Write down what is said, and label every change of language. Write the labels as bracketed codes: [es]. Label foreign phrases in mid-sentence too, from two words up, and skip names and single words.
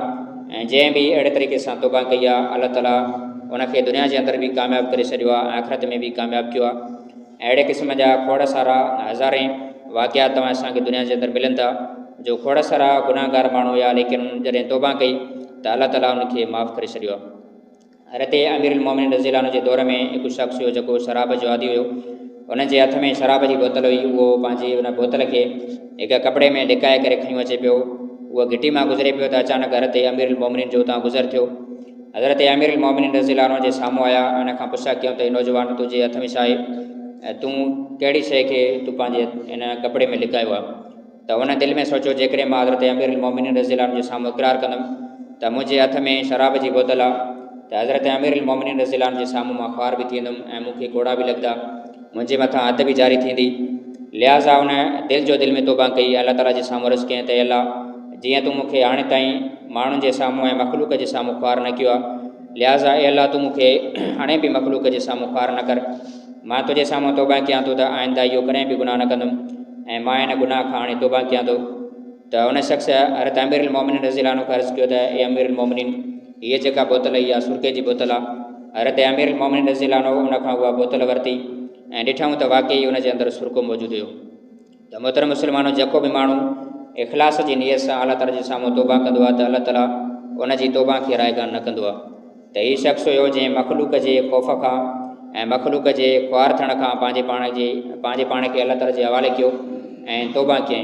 [sd] ऐं जंहिं बि अहिड़े तरीक़े सां तौबा कई आहे अलाह ताला उनखे दुनिया जे अंदरि बि कामयाबु करे छॾियो आहे, आख़िरत में बि कामयाबु कयो आहे। ऐं अहिड़े क़िस्म जा खोड़ सारा हज़ारे वाक़ियात तव्हां असांखे दुनिया जे अंदरि मिलनि था जो खोड़ सारा गुनाहगार माण्हू हुया, लेकिन जॾहिं तौबा कई त अलाह ताला उनखे माफ़ु करे छॾियो आहे। हज़रत अमीरुल मोमिनीन [ar] رضي الله عنه [sd] जे दौर में हिकु शख़्स हुयो जेको शराब जो आदी हुयो। उन जे हथ में शराब जी बोतल हुई। उहो पंहिंजी उन बोतल खे हिकु कपिड़े में लिकाए करे खयूं अचे पियो। उहो घिटी मां गुज़रे पियो त अचानक हज़रत अमीरुल मोमिनीन जो उतां गुज़र थियो। हज़रत अमीरुल मोमिनीन [ar] رضي الله عنه [sd] जे साम्हूं आया, उन खां पुछा कयूं त नौजवान तुंहिंजे हथ में छा आहे ऐं तूं कहिड़ी शइ खे तूं पंहिंजे इन कपिड़े में लिकायो आहे। त उन दिलि में सोचियो जेकॾहिं मां हज़रत अमीरुल मोमिनीन [ar] رضي الله عنه [sd] जे साम्हूं इक़रार कंदुमि त मुंहिंजे हथ में शराब जी बोतल आहे त हज़रत अमीरुल मोमिनीन [ar] رضي الله عنه [sd] जे साम्हूं मां ख़्वार बि थी वेंदुमि ऐं मूंखे कोड़ा बि लॻंदा, मुंहिंजे मथां हद बि जारी थींदी। लिहाज़ा उन दिलि में तौबा कई, अलाह ताला जे साम्हूं अर्ज़ु कयईं त अलाह, जीअं तूं मूंखे हाणे ताईं माण्हुनि जे साम्हूं ऐं मख़लूक जे साम्हूं ख़्वार न कयो आहे, लिहाज़ा अलाह तूं मूंखे हाणे बि मख़लूक जे साम्हूं ख़्वार न कर। मां तुंहिंजे साम्हूं तौबा कयां थो त आइंदा इहो कॾहिं बि गुनाह न कंदुमि ऐं मां इन गुनाह खां हाणे तौबा कयां थो। त उन शख़्स हज़रत अमीरुल मोमिनीन रज़ियल्लाहु अन्हु खे अर्ज़ु कयो त ए अमीरुल मोमिनीन, हीअ जेका बोतल इहा सुर्के जी बोतल आहे। हज़रत अमीरुल मोमिनीन [ar] رضي الله عنه [sd] उन खां उहा बोतल वरिती ऐं ॾिठऊं त वाक़ई उन जे अंदरि सुर्को मौजूदु हुयो। त मोहतरम मुस्लमानो, जेको बि माण्हू इख़लास जी नियत सां अलाह ताला जे साम्हूं तौबा कंदो आहे त अलाह ताला उन जी तौबा खे रायगान न कंदो आहे। त हीउ शख़्स हुयो जंहिं मख़लूक जे ख़ौफ़ खां ऐं मख़लूक जे ख़्वार थियण खां पंहिंजे पाण खे अलाह ताला जे हवाले कयो ऐं तौबा कयईं।